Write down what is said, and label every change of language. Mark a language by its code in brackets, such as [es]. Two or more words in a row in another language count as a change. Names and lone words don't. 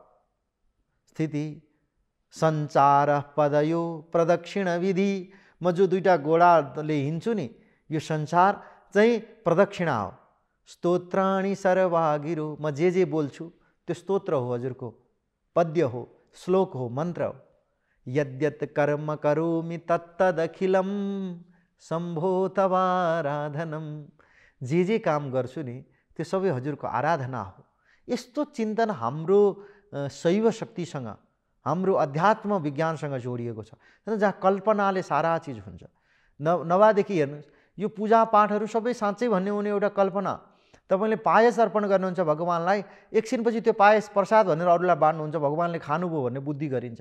[sa] स्थिति सञ्चार पदयो प्रदक्षिण विधि, [ne] म जो 2टा घोडाले हिँड्छु नि, यो संसार चाहिँ प्रदक्षिणा हो। [sa] स्तोत्राणि सर्वागिरो, [ne] म जे बोल्छु त्यो स्तोत्र हो, हजुरको पद्य हो, श्लोक हो, मन्त्र हो। [sa] यद्यत् कर्म करोमि तत्तदखिलं शम्भो तवाराधनम, [ne] जे काम गर्छु नि त्यो सबै हजुरको आराधना हो। यस्तो चिन्तन हाम्रो शैव शक्तिसँग, हाम्रो अध्यात्म विज्ञानसँग जोडिएको छ, जहाँ कल्पनाले सारा चिज हुन्छ। नभएदेखि हेर्नुहोस्, यो पूजापाठहरू सबै साँच्चै भन्ने हो भने एउटा कल्पना, तपाईँले पायस अर्पण गर्नुहुन्छ भगवानलाई, एकछिनपछि त्यो पायस प्रसाद भनेर अरूलाई बाँड्नुहुन्छ, भगवानले खानुभयो भन्ने बुद्धि गरिन्छ।